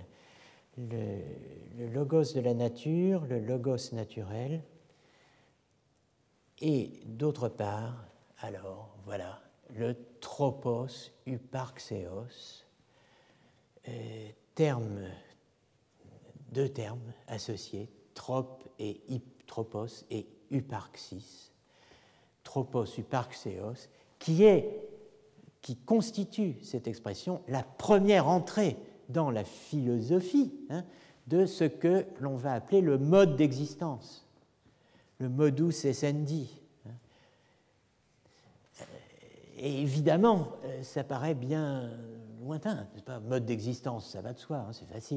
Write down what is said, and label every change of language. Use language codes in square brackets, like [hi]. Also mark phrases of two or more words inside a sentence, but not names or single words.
[fr] Le logos de la nature, le logos naturel, et d'autre part, alors, voilà, le [el] τρόπος ὑπάρξεως, [fr] deux termes associés, trop et tropos et hyparxis, [el] τρόπος ὑπάρξεως, [fr] qui constitue cette expression la première entrée dans la philosophie de ce que l'on va appeler le mode d'existence, le [la] modus essendi. [fr] Et évidemment, ça paraît bien lointain, c'est pas mode d'existence, ça va de soi, c'est facile.